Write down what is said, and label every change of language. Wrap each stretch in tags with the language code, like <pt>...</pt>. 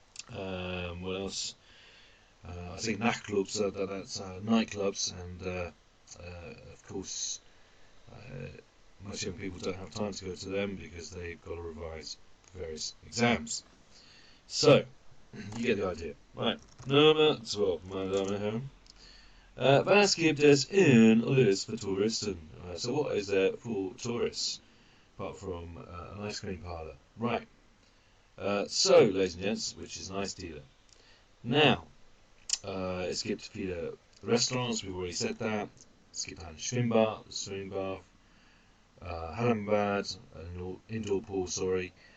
<en>What else? I think nachtclubs, that's nightclubs, and of course, most young people don't have time to go to them because they've got to revise various exams. So, you get the idea.</en> <de>Right, Nummer 12, meine Damen und Herren. Was gibt es in alles für Touristen?</de> <en>So what is there for tourists, apart from an ice cream parlour? Right. So, ladies and gents, which is a nice dealer. Now,</en> <de>es gibt viele Restaurants,</de> <en>we've already said that.</en> <de>Es gibt ein Schwimmbad, Hallenbad,</de> <en>an indoor pool, sorry.</en>